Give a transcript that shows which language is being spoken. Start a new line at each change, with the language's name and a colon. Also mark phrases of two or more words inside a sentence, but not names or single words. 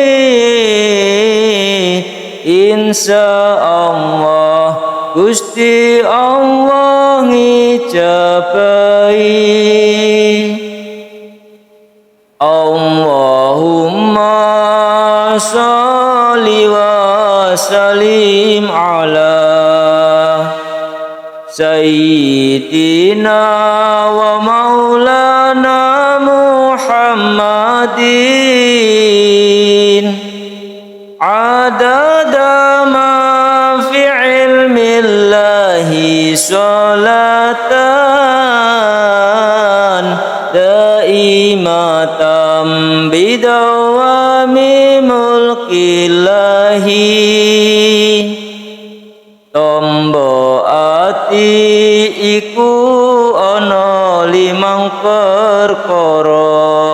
Javanese: insyaallah Gusti Allah ngijabahi
Arabic: اللهم صل وسلم على سيدنا ومولانا محمد عدد ما في علم الله صلاة دائمة بدوام ملك الله
Javanese: tombo ati iku ana limang perkara